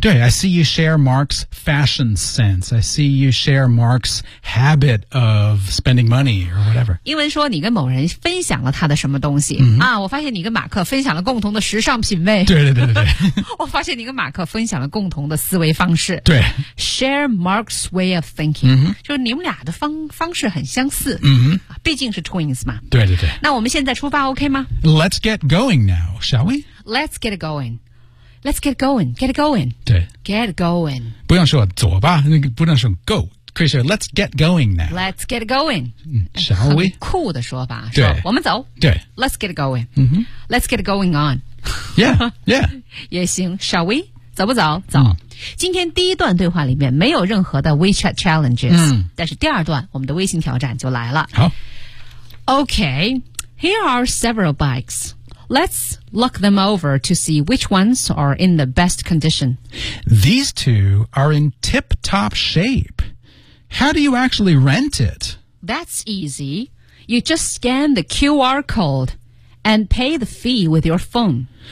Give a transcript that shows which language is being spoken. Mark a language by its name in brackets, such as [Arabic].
[English] 对， I see you share Mark's fashion sense, I see you share Mark's habit of spending money or whatever。 [Chinese] 英文说你跟某人分享了他的什么东西、 mm-hmm. 啊，我发现你跟马克分享了共同的时尚品味，对对对对对。我发现你跟马克分享了共同的思维方式，对， [English] share Mark's way of thinking、 mm-hmm. [Chinese] 就是你们俩的方式很相似、 mm-hmm. 毕竟是 twins 嘛，对对对。那我们现在出发 OK 吗？ [English] Let's get going now, shall we? Let's get going. Let's get going. Get going. [Chinese] 对。 [English] Get going. [Chinese] 不用说走吧，不能说 go. [English] 可以说 let's get going now. Let's get going.、嗯、shall we? [Chinese] 很酷的说法。对。说我们走。对。 [English] Let's get going.、 Mm-hmm. Let's get going on. Yeah, yeah. [Chinese] 也行。 Shall we? 走不走？走、嗯。今天第一段对话里面没有任何的 WeChat challenges,、嗯、但是第二段我们的微信挑战就来了。好。 [English] OK. Here are several bikes. Let's look them over to see which ones are in the best condition. These two are in tip-top shape. How do you actually rent it? That's easy. You just scan the QR code and pay the fee with your phone.